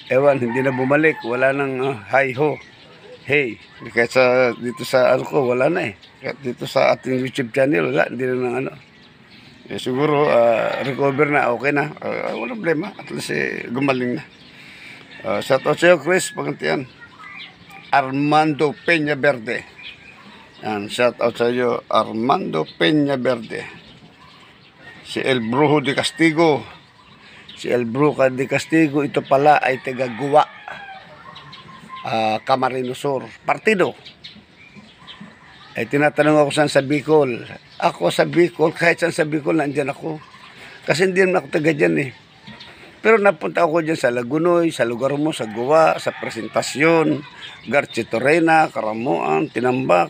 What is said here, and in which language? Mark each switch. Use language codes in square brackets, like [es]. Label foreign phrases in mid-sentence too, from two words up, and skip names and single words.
[tl] Ewan, hindi na bumalik, wala nang hi ho, hey, kahit sa dito sa ko wala na kahit dito sa ating YouTube channel wala, hindi na nang siguro recover na, okay na, walang problema, at least gumaling na. [en] Shout out [tl] sa iyo Chris Pagantian. Armando Peña Verde, [en] shout out [tl] sa iyo Armando Peña Verde. Si El Brujo de Castigo, de Castigo, ito pala ay taga-Guwa, Camarines Sur, partido. Ay tinatanong ako saan sa Bicol. Ako sa Bicol, kahit saan sa Bicol, nandyan ako. Kasi hindi naman ako taga dyan Pero napunta ako dyan sa Lagunoy, sa lugar mo, sa Guwa, sa Presentasyon, Garchitorena, Karamuan, Tinambak.